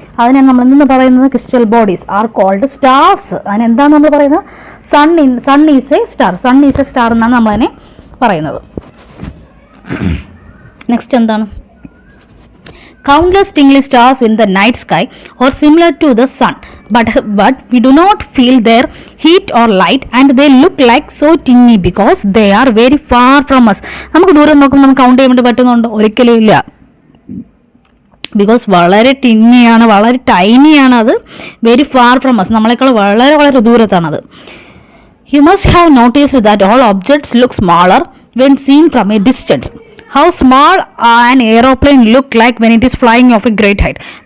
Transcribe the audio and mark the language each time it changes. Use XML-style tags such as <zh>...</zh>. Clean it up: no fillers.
<ml>അതിനാണ് നമ്മൾ എന്തെന്ന് പറയുന്നത്,</ml> <en>Crystal bodies are called stars.</en> <ml>അതിനെന്താണ് നമ്മൾ പറയുന്നത്,</ml> <en>sun is a star</en> <ml>എന്നാണ് നമ്മളതിനെ പറയുന്നത്. നെക്സ്റ്റ് എന്താണ്,</ml> <en>countless twinkling stars in the night sky are similar to the sun, but we do not feel their heat or light, and they look like so tiny because they are very far from us.</en> <ml>നമുക്ക് ദൂരം നോക്കുമ്പോൾ നമുക്ക് count ചെയ്യാൻ വേണ്ടി പറ്റുന്നുണ്ടോ? ഒരിക്കലും ഇല്ല. Because വളരെ ടിന്നിയാണ്, വളരെ ടൈനിയാണ് അത്.</ml> <en>very far from us,</en> <ml>നമ്മളെക്കാൾ വളരെ വളരെ ദൂരത്താണത്.</ml> <en>You must have noticed that all objects look smaller when seen from a distance. How small an aeroplane look like when it is flying off a great height.</en>